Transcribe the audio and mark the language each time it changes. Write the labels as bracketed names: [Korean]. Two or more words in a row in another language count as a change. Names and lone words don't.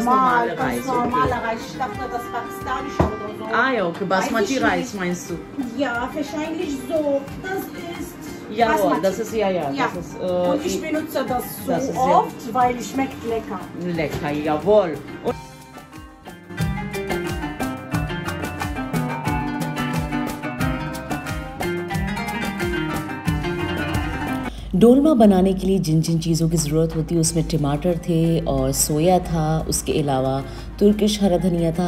[German] ganz normale Reis, Ganz normale Reis. Ich dachte, das pakistanische oder so. Ah ja, okay. Basmati Weiß ich Reis meinst du? Ja, wahrscheinlich so. Das ist Jawohl, Basmati. das ist ja. Ja. Das ist, Und ich benutze das so das ist oft, weil es schmeckt lecker. lecker, jawohl. [Hindi] Und डोलमा बनाने के लिए जिन जिन चीज़ों की ज़रूरत होती है उसमें टमाटर थे और सोया था, उसके अलावा तुर्किश हरा धनिया था।